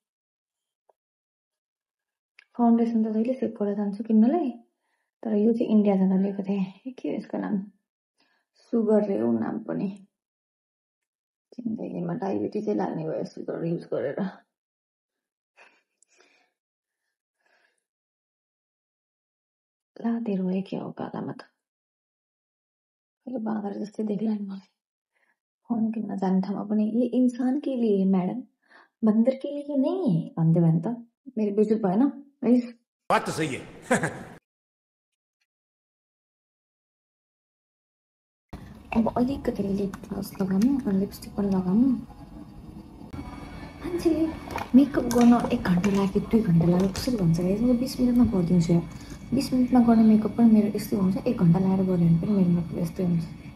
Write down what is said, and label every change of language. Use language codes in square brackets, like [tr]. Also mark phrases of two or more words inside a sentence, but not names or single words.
[ne] फाउन्डेसन त जहिले सेपबाट जान्छु किन्नलाई तर यो चाहिँ इन्डिया जाँदा लिएको थिएँ के हो यसको नाम सुगर रे हो नाम पनि जिन्दगीमा डायबिटिजै लाग्ने भयो [en] sugar use [ne] गरेर लातेर भयो क्या हो कालामा त कहिले बाँदर जस्तै देख्ला नि मलाई फोन किन्न जाने ठाउँमा पनि [hi] ये इंसान के लिए मैडम बंदर के लिए नहीं है [ne] भन्दै भने त मेरो बेइज्जत भएन गाइस [hi] बात तो सही है [ne] अब अलिकति [en] lip gloss [ne] लगाउनु अनि लिपस्टिक पनि लगाउनु मान्छेले मेकअप गर्न 1 घन्टा लाग्यो 2 घन्टा लाग्यो कसरी भन्छ गाइस म 20 मिनटमा गरिदिन्छु 20 मिनटमा गर्ने मेकअप पनि मेरो यस्तै हुन्छ 1 घन्टा लगाएर गऱ्यो भने पनि मेरो मेकअप यस्तै हुन्छ